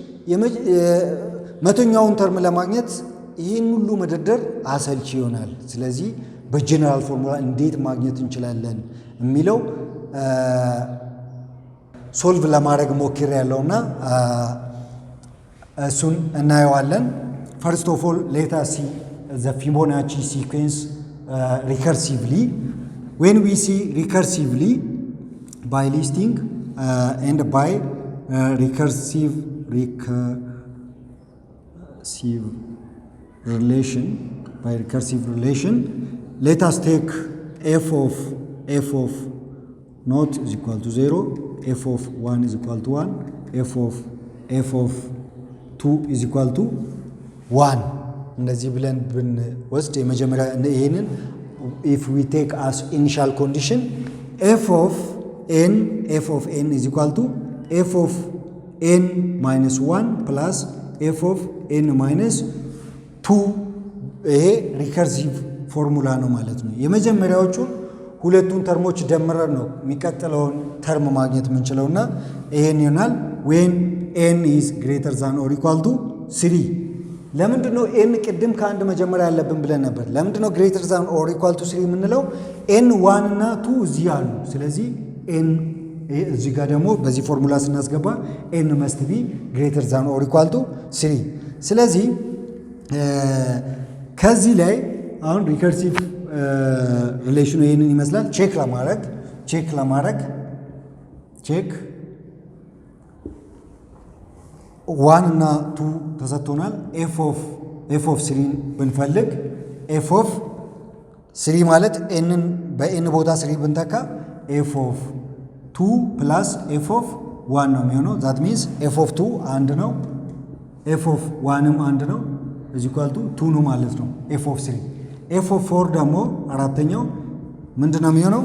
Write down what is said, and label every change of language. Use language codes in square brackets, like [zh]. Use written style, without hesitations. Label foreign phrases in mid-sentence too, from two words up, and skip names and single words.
[am] 100ኛውን ተርም ለማግኘት ይህን ሁሉ መደርደር አሰልቺ ይሆናል። ስለዚህ በጄኔራል ፎርሙላ እንዴት ማግኘት እንችላለን የሚለው ሶልቭ ለማድረግ ሞክር ያለውና እሱን እናየዋለን። [en] First of all, let us see the Fibonacci sequence recursively. When we see recursively by listing and by recursive relation, let us take f of not is equal to 0, f of 1 is equal to 1, f of 2 is equal to 1. [am] እንደዚህ ብለን ብንወስድ የመጀመሪያ ይሄንን [en] if we take as initial condition f of n is equal to f of n minus 1 plus f of n minus 2 [am] ይሄ [en] recursive formula [am] ነው ማለት ነው። የመጀመሪያዎቹ ሁለቱን ተርሞች ደምረን ነው የሚቀጥለውን ተርም ማግኘት የምንችለውና ይሄን ይሆናል [en] when n is greater than or equal to 3። [am] ለምንድነው n ቅድም ከአንድ መጀመሪያ ያለብን ብለን ነበር? ለምንድነው [en] greater than or equal to 3 [am] የምንለው? n 1 እና 2 እዚህ አሉ። ስለዚህ n እዚህ ጋር ደግሞ በዚህ ፎርሙላ ስናስገባ [en] n must be greater than or equal to 3። [am] ስለዚህ ከዚህ ላይ አሁን [en] recursive relation [am] ይሄንን ይመስላል። ቼክ ዋን እና ቱ ተሰጥቶናል። [en] f of three [am] ብንፈልግ [en] f of three [am] ማለት ኤንን በኤን ቦታ ስሪ ብንተካ [en] f of two plus f of one [am] ነው የሚሆነው። [en] that means f of two [am] አንድ ነው፣ [en] f of one [am] አንድ ነው። እዚ [en] equal to two [am] ነው ማለት ነው [en] f of three። f of four [am] ደግሞ አራተኛው ምንድን ነው የሚሆነው?